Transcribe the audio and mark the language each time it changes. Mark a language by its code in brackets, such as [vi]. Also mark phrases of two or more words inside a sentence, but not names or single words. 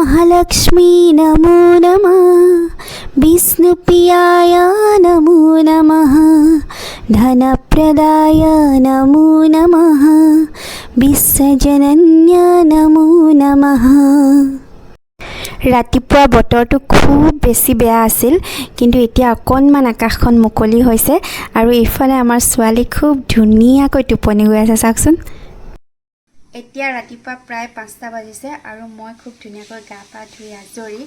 [sa] महालक्ष्मी नमो नमः विष्णुप्रियाय नमो नमः धनप्रदाय नमो नमः विश्वजनन्य नमो नमः। [as] ৰাতিপুৱা বতৰটো খুব বেছি বেয়া আছিল, কিন্তু এতিয়া অকণমান আকাশখন মুকলি হৈছে আৰু এইফালে আমাৰ ছোৱালী খুব ধুনীয়াকৈ টোপনি গৈ আছে। চাওকচোন, এতিয়া ৰাতিপুৱা প্ৰায় 5টা বাজিছে আৰু মই খুব ধুনীয়াকৈ গা পা ধুই আজৰি।